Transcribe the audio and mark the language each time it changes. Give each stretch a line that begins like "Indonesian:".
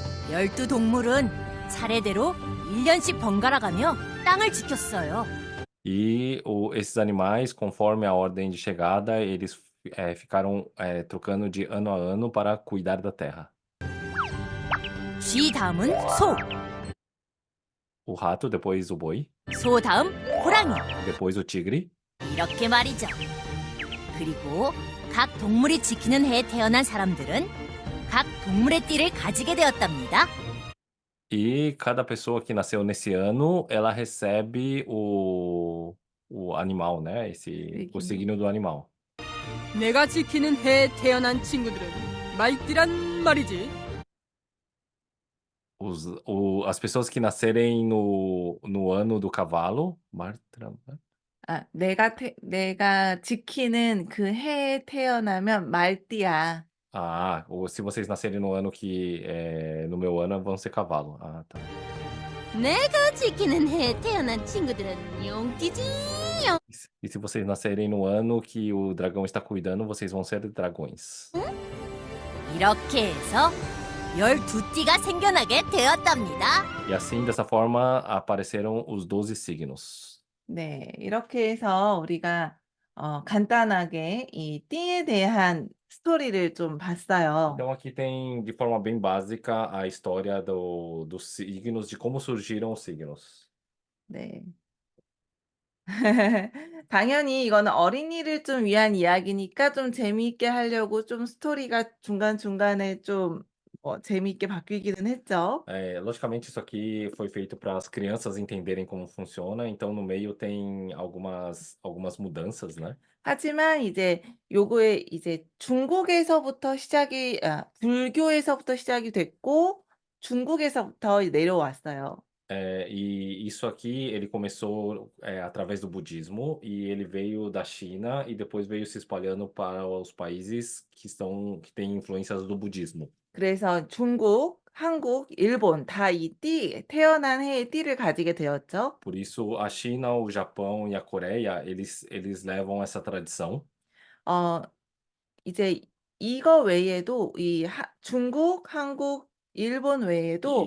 Korean: 12동물은 차례대로 1년씩 번갈아 가며 땅을 지켰어요.
Portuguese: E esses animais, conforme a ordem de chegada, eles ficaram trocando de ano a ano para cuidar da terra.
Korean: 쥐 다음은 소,
Portuguese: O rato, depois o boi,
Korean: 소 다음 호랑이.
Portuguese: depois o tigre.
Korean: 이렇게 말이죠. 그리고 각 동물이 지키는 해에 태어난 사람들은 각 동물의 띠를 가지게 되었답니다.
Portuguese: E cada pessoa que nasceu nesse ano, ela recebe o animal, né? O signo do animal.
Korean: 내가 지키는 해에 태어난 친구들은 말띠란 말이지.
Portuguese: As pessoas que nascerem no ano do cavalo,
Korean: 아, 내가 지키는 그 해에 태어나면 말띠야.
Portuguese: ou se vocês nascerem no ano no meu ano, vão ser cavalo. Ah, tá.
Korean: 내가 지키는 해에 태어난 친구들은 용띠지.
Portuguese: E se vocês nascerem no ano que o dragão está cuidando, vocês vão ser dragões.
Korean: 이렇게 해서 12띠가 생겨나게 되었답니다.
Portuguese: E assim, dessa forma, apareceram os 12 signos.
Korean: 네, 이렇게 해서 우리가 간단하게 이 띠에 대한 스토리를 좀 봤어요.
Portuguese: Então aqui tem, de forma bem básica, a história dos signos, de como surgiram os signos.
Korean: 네. 당연히 이거는 어린이를 좀 위한 이야기니까 좀 재미있게 하려고 좀 스토리가 중간중간에 좀 재미있게 바뀌기는 했죠.
Portuguese: Logicamente, isso aqui foi feito para as crianças entenderem como funciona, então no meio tem algumas mudanças, né?
Korean: 하지만 이제 요거에 이제 중국에서부터 불교에서부터 시작이 됐고 중국에서부터 내려왔어요.
Portuguese: E isso aqui, ele começou através do budismo e ele veio da China e depois veio se espalhando para os países que têm influências do budismo.
Korean: 그래서 중국, 한국, 일본 다 이 태어난 해의 띠를 가지게 되었죠.
Portuguese: Por isso, a China, o Japão e a Coreia, eles levam essa tradição.
Korean: 이제 이거 외에도 중국, 한국, 일본 외에도